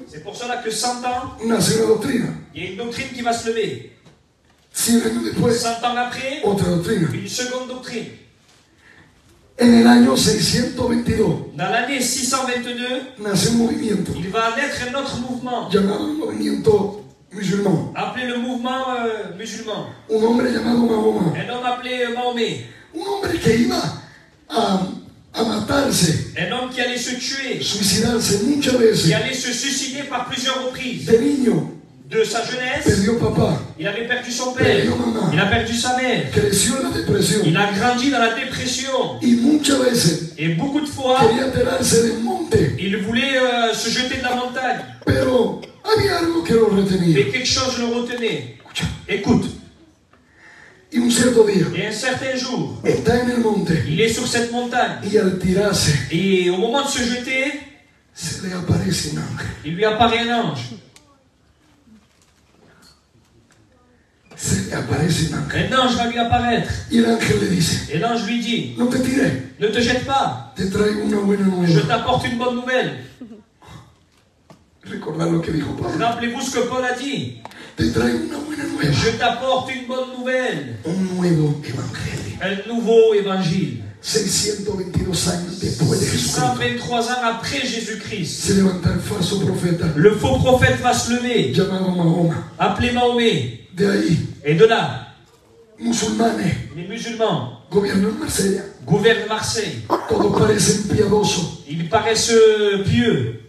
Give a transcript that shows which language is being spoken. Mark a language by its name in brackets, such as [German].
[French] C'est pour cela que 100 ans, [Spanish] nace una doctrina. [French] il y a une doctrine qui va se lever. [Spanish] 100 años después, [French] 100 ans après, [Spanish] otra doctrina. [French] une seconde doctrine. [Spanish] En el año 622 [French] Dans l'année 622, [Spanish] nace un movimiento [French] il va naître un autre mouvement, [Spanish] llamado el movimiento musulmán. [French] appelé le mouvement musulman. [Spanish] Un hombre llamado Mahoma. [French] Un homme appelé Mahomet. [Spanish] Un hombre que iba a matarse, [French] Un homme qui allait se tuer, [Spanish] suicidarse muchas [French] qui [Spanish] veces. [French] allait se suicider par plusieurs reprises. [Spanish] De niño, [French] De sa jeunesse, [Spanish] perdió papá, [French] il avait perdu son père, [Spanish] perdió mamá, [French] il a perdu sa mère, [Spanish] creció en la depresión [French] il a grandi dans la dépression. [Spanish] y muchas veces [French] Et beaucoup de fois, [Spanish] quería tirarse del monte, [French] il voulait se jeter de la montagne. [Spanish] pero había algo que lo retenía. [French] Mais quelque chose le retenait. Écoute, [Spanish] Y un cierto día [French] Et un certain jour, [Spanish] está en el monte [French] il est sur cette montagne. [Spanish] y al tirarse [French] Et au moment de se jeter, [Spanish] se le aparece un ángel. [French] il lui apparaît un ange. [Spanish] Se le aparece un ángel. [French] Un ange va lui apparaître. [Spanish] Y el ángel le dice, [French] Et l'ange lui dit, [Spanish] no te tires, [French] ne te jette pas, [Spanish] te traigo una buena [French] je [Spanish] nueva. [French] t'apporte une bonne nouvelle. [Spanish] Recordad lo que dijo Pablo. [French] Rappelez-vous ce que Paul a dit. [Spanish] Te traigo una buena nueva. [French] Je t'apporte une bonne nouvelle. [Spanish] Un nuevo evangelio. [French] Un nouveau évangile. [Spanish] 622 años después de Jesucristo. [French] 123 ans après Jésus-Christ, [Spanish] Se levanta el falso profeta [French] le faux prophète va se lever, [Spanish] llamado Mahoma. [French] appelé Mahomet. [Spanish] De ahí, [French] Et de là, [Spanish] musulmanes [French] les musulmans [Spanish] gobiernan Marsella. [French] gouvernent Marseille. [Spanish] Todos parecen piadosos. [French] Ils paraissent pieux.